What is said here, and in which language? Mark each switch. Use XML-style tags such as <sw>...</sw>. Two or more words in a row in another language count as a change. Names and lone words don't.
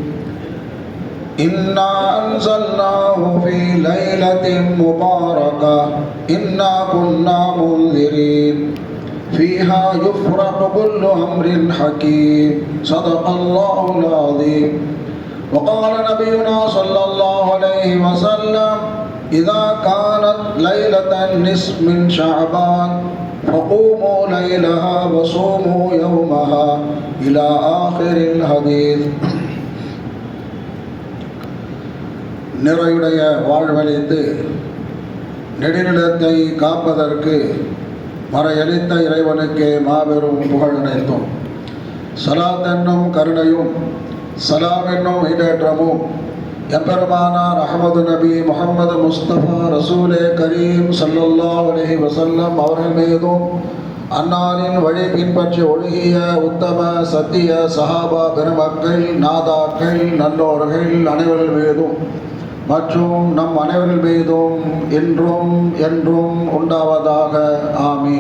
<ar>إنا أنزلناه في ليلة مباركة إنا كنا منذرين فيها يفرق كل أمر حكيم صدق الله العظيم وقال نبينا صلى الله عليه وسلم إذا كانت ليلة النصف من شعبان فقوموا ليلها وصوموا يومها إلى آخر الحديث.</ar> <ta>நிறையுடைய வாழ்வழித்து நெடுநிலத்தை காப்பதற்கு மறையளித்த இறைவனுக்கே மாபெரும் புகழ் அனைத்தும், சலாத் என்னும் கருணையும் சலாம் என்னும் ஈடேற்றமும் எம்பெருமானார் அஹமது நபி முஹம்மது முஸ்தபா</ta> <ar>رسول كريم صلى الله عليه وسلم</ar> <ta>அவர்கள் மீதும் அன்னாரின் வழி பின்பற்றி ஒழுகிய உத்தம சத்திய சஹாபா பெருமக்கள் நாதாக்கள் நல்லோர்கள் அனைவர்கள் மீதும் மற்றும் நம் அனைவர்கள் மீதும் இன்றும் என்றும் உண்டாவதாக ஆமீன்.</ta>